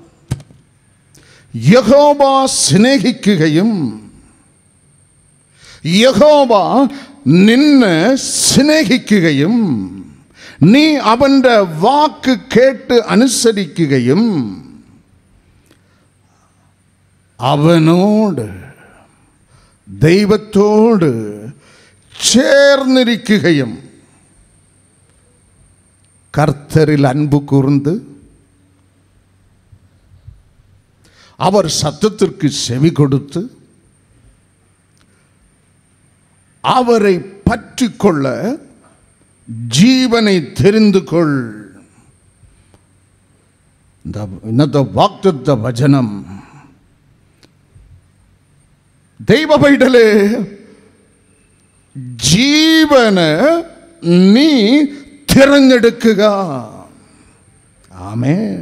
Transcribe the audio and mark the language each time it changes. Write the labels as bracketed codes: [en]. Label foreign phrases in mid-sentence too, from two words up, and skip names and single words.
[ml] യഹോവ സ്നേഹിക്കുകയും യഹോവ നിന്നെ സ്നേഹിക്കുകയും നീ അവന്റെ വാക്ക് കേട്ട് അനുസരിക്കുകയും അവനോട് ദൈവത്തോട് ചേർന്നിരിക്കുകയും [ta] கர்த்தரில் அன்பு കൂർந்து அவர் சத்தத்திற்கு செவி கொடுத்து அவரை பற்றிக்கொள்ள ஜீவனை தெரிந்து கொள். [ml] ഇന്നത്തെ വാഗ്ദത്ത വചനം ദൈവ പൈതലേ, ജീവന് നീ തിരഞ്ഞെടുക്കുക. ആമേൻ.